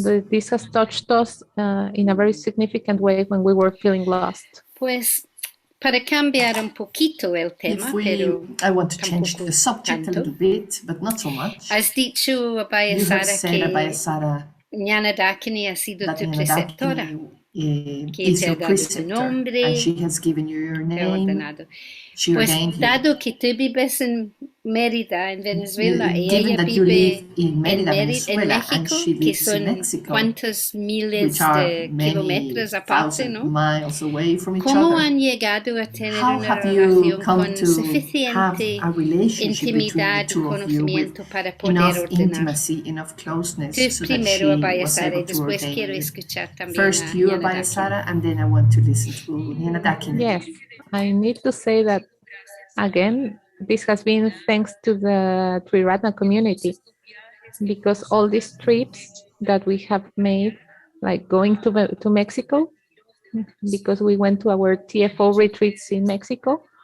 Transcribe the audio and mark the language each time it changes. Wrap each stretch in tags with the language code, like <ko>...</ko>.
<en>This has touched us in a very significant way when we were feeling lost.</en> <es>Pues para cambiar un poquito el tema, pero</es> <en>I want to change the subject a little bit, but not so much.</en> <es>Has dicho, Abhaya Sara, que Ñana Dakini ha sido tu preceptora, que te ha dado tu nombre,</es> <en>and she has given you your name.</en> <es>Pues dado que tú vives en Mérida, en Venezuela, y ella vive en México, que son cuántos miles de kilómetros aparte, ¿no? ¿Cómo han llegado a tener una relación con suficiente intimidad y conocimiento para poder ordenar? Tú primero, Abhaya Sara, y después quiero escuchar también</es> <en>First you, Abhaya Sara, and then I want to listen to Ñana Dakini. Yes, I need to say that, again, this has been thanks to the Triratna community, because all these trips that we have made, like going to Mexico, because we went to our TFO retreats in Mexico,</en>